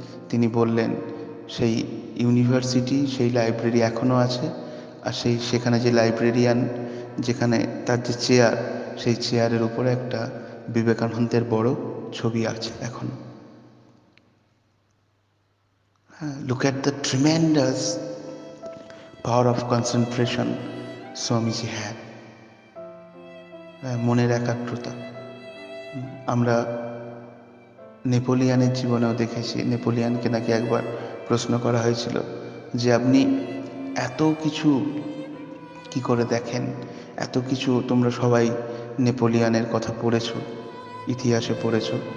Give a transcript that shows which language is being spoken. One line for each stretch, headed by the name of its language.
Bangla: তিনি বললেন সেই ইউনিভার্সিটি, সেই লাইব্রেরি এখনও আছে, আর সেখানে যে লাইব্রেরিয়ান, যেখানে তার যে চেয়ার, সেই চেয়ারের উপরে একটা বিবেকানন্দের বড় ছবি আছে এখন।
English: Look at the tremendous power of concentration Swamiji had.
Bangla: মনের একাগ্রতা আমরা নেপোলিয়ানের জীবনেও দেখেছি। নেপোলিয়ানকে নাকি একবার প্রশ্ন করা হয়েছিল যে আপনি এত কিছু কি করে দেখেন, এত কিছু তোমরা সবাই নেপোলিয়ানের কথা পড়েছো, ইতিহাসে পড়েছো।